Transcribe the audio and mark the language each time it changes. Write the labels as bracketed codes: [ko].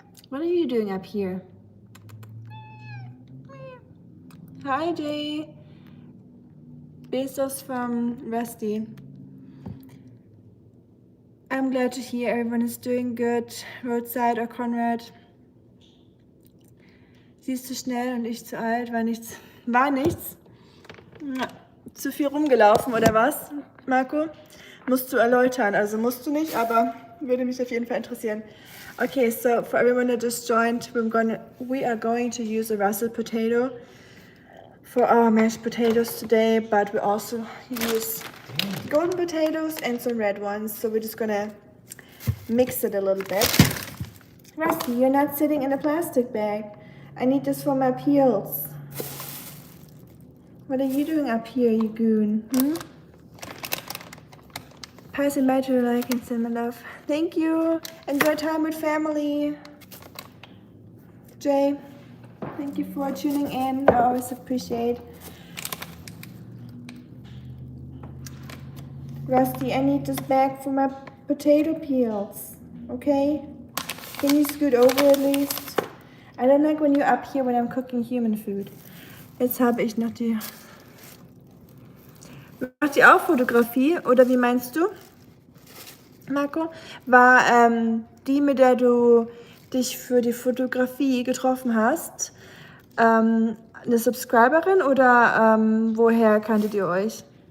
[en] What are you doing up here? Hi, Jay. Besos from Rusty. I'm glad to hear everyone is doing good. Roadside or Conrad. [de] Sie ist zu schnell und ich zu alt. War nichts. War nichts? Zu viel rumgelaufen oder was, Marco? Musst du erläutern. Also musst du nicht, aber würde mich auf jeden Fall interessieren. [en] Okay, so for everyone that just joined, we are going to use a russet potato for our mashed potatoes today, but we also use golden potatoes and some red ones. So we're just gonna mix it a little bit. Rusty, you're not sitting in a plastic bag. I need this for my peels. What are you doing up here, you goon? Passing by to like and send my love. Thank you. Enjoy time with family. Jay, thank you for tuning in. I always appreciate. Rusty, I need this bag for my potato peels. Okay? Can you scoot over at least? I don't like when you're up here when I'm cooking human food. [de] Jetzt habe ich noch die... Macht ihr auch Fotografie? Oder wie meinst du, Marco? War die, mit der du dich für die Fotografie getroffen hast, eine Subscriberin oder woher kanntet ihr euch?